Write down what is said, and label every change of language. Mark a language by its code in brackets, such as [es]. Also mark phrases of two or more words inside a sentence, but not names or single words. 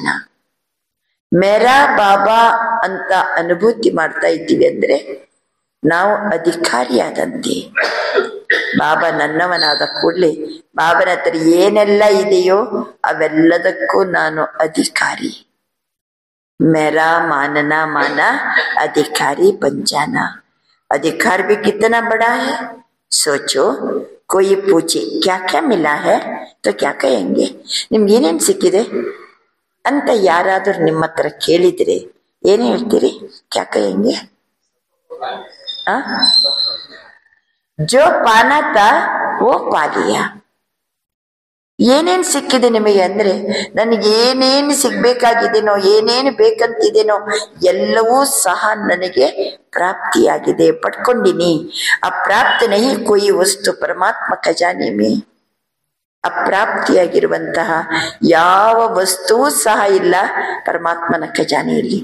[hi] मेरा बाबा [kn] ಅಂತ ಅನುಭೂತಿ ಮಾಡ್ತಾ ಇದ್ದೀವಿ ಅಂದ್ರೆ ನಾವು ಅಧಿಕಾರಿಯಾದಂತೆ. ಬಾಬಾ ನನ್ನವನಾದ ಕೂಡಲೇ ಬಾಬನ ಹತ್ರ ಏನೆಲ್ಲ ಇದೆಯೋ ಅವೆಲ್ಲದಕ್ಕೂ ನಾನು ಅಧಿಕಾರಿ. [hi] मेरा मानन मान अधिकारी बन जाना. अधिकार भी कितना बड़ा है. सोचो, कोई पूछे क्या क्या मिला है तो क्या कहेंगे? [kn] ನಿಮ್ಗೆ ಏನೇನು ಸಿಕ್ಕಿದೆ ಅಂತ ಯಾರಾದರೂ ನಿಮ್ಮ ಹತ್ರ ಕೇಳಿದ್ರೆ ಏನ್ ಹೇಳ್ತೀರಿ? [hi] क्या कहेंगे? जो पाना था वो पा लिया. [kn] ಏನೇನ್ ಸಿಕ್ಕಿದೆ ನಿಮಗೆ ಅಂದ್ರೆ, ನನಗೆ ಏನೇನು ಸಿಗ್ಬೇಕಾಗಿದೆನೋ, ಏನೇನು ಬೇಕಂತಿದೆನೋ ಎಲ್ಲವೂ ಸಹ ನನಗೆ ಪ್ರಾಪ್ತಿಯಾಗಿದೆ, ಪಡ್ಕೊಂಡಿನಿ. [hi] अप्राप्त नहीं कोई वस्तु परमात्म खजाने में. [kn] ಅಪ್ರಾಪ್ತಿಯಾಗಿರುವಂತಹ ಯಾವ ವಸ್ತುವೂ ಸಹ ಇಲ್ಲ ಪರಮಾತ್ಮನ ಖಜಾನೆಯಲ್ಲಿ.